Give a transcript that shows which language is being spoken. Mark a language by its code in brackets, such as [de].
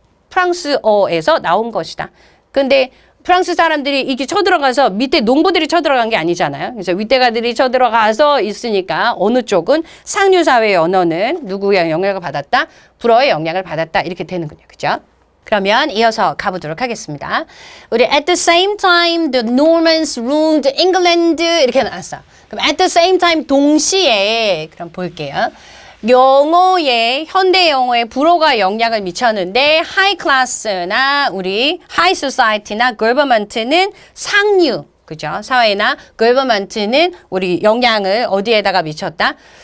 [ko] 프랑스어에서 나온 것이다. 근데 프랑스 사람들이 이게 쳐들어가서 밑에 농부들이 쳐들어간 게 아니잖아요. 그래서 윗대가들이 쳐들어가서 있으니까 어느 쪽은 상류사회의 언어는 누구의 영향을 받았다? 불어의 영향을 받았다. 이렇게 되는군요. 그죠? 그러면 이어서 가보도록 하겠습니다. [en] 우리 at the same time the Normans ruled England [ko] 이렇게 나왔어. 그럼 [en] at the same time [ko] 동시에 그럼 볼게요. 영어에 현대 영어에 불어가 영향을 미쳤는데 하이 클래스나 우리 하이 소사이티나 government는 상류 그죠? 사회나 government는 우리 영향을 어디에다가 미쳤다?